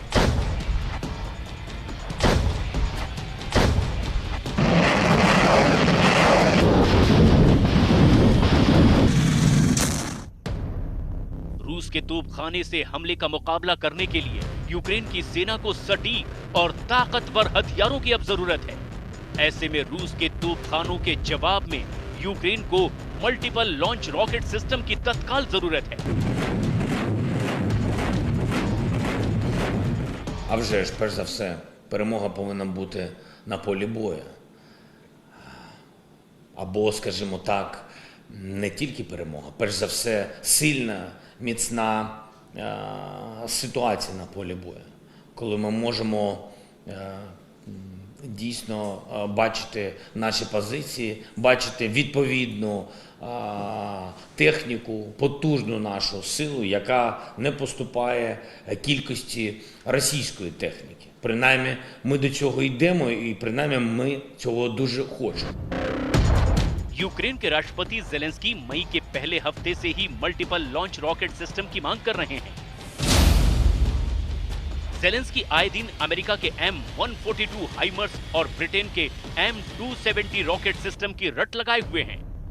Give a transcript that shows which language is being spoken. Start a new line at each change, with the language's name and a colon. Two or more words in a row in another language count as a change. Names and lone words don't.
Hindi: रूस के तोपखाने से हमले का मुकाबला करने के लिए यूक्रेन की सेना को सटीक और ताकतवर हथियारों की अब जरूरत है। ऐसे में रूस के तोपखानों के जवाब में यूक्रेन को
English: multiple launch rocket system
Hindi: की तत्काल जरूरत है।
Ukrainian: А вже ж, перш за все, перемога повинна бути на полі бою. Або, скажімо так, не тільки перемога, перш за все, сильна, міцна ситуація на полі бою. Коли ми можемо дійсно бачити наші позиції, бачити відповідну техніку, потужну нашу силу, яка не поступає кількості російської техніки. Принаймні, ми до цього йдемо і принаймні ми цього дуже хочемо.
Hindi: यूक्रेन के राष्ट्रपति ज़ेलेंस्की मई के पहले हफ्ते से ही
English: multiple launch rocket system
Hindi: की मांग कर रहे हैं। ज़ेलेंस्की आए दिन अमेरिका के M142 हाइमर्स और ब्रिटेन के M270
English: rocket system
Hindi: की रट लगाए हुए हैं।